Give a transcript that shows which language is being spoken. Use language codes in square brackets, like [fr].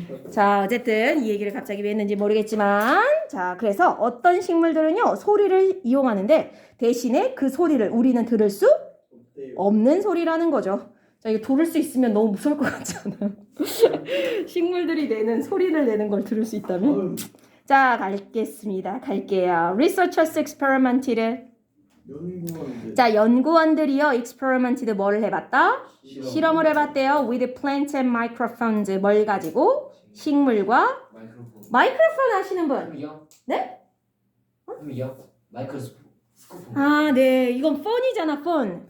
[ko] 자, 어쨌든 이 얘기를 갑자기 왜 했는지 모르겠지만, 자, 그래서 어떤 식물들은요 소리를 이용하는데 대신에 그 소리를 우리는 들을 수 없는 소리라는 거죠. 자, 이거 들을 수 있으면 너무 무서울 것 같지 않아요? 식물들이 내는 소리를 내는 걸 들을 수 있다면? 자, 갈게요. [en] Researchers experimented. [ko] 자, 연구원들이요 experimented 뭐를 해봤다? 실험을 해봤대요. [en] With plants and microphones. [ko] 뭘 가지고? 식물과 마이크로폰 하시는 분? 네? 마이크로스코프. 아, 네. 이건 폰이잖아, 폰.